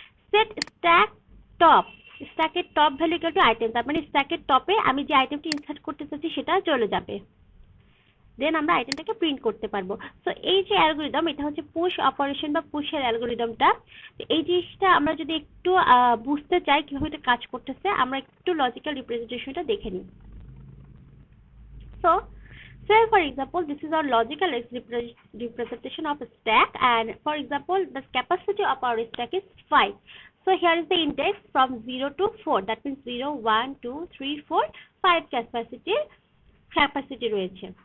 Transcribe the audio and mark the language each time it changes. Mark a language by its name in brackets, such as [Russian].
[Bangla] Set stack top, স্ট্যাকের top value equal to item, তার মানে স্ট্যাকের টপে আমি যে আইটেমটি ইনসার্ট করতে চাচ্ছি সেটা চলে যাবে, দেন আমরা আইটেমটাকে প্রিন্ট করতে পারবো। সো এই যে অ্যালগরিদম, এটা হচ্ছে পুশ অপারেশন বা পুশের অ্যালগরিদমটা। এই জিনিসটা আমরা যদি একটু বুঝতে চাই কিভাবে এটা কাজ করতেছে, আমরা একটু লজিক্যাল রিপ্রেজেন্টেশনটা দেখে নিই। [English] So for example, this is our logical representation of a stack, and for example, the capacity of our stack is 5. So here is the index from 0 to 4. That means 0, 1, 2, 3, 4, 5 capacity রয়েছে।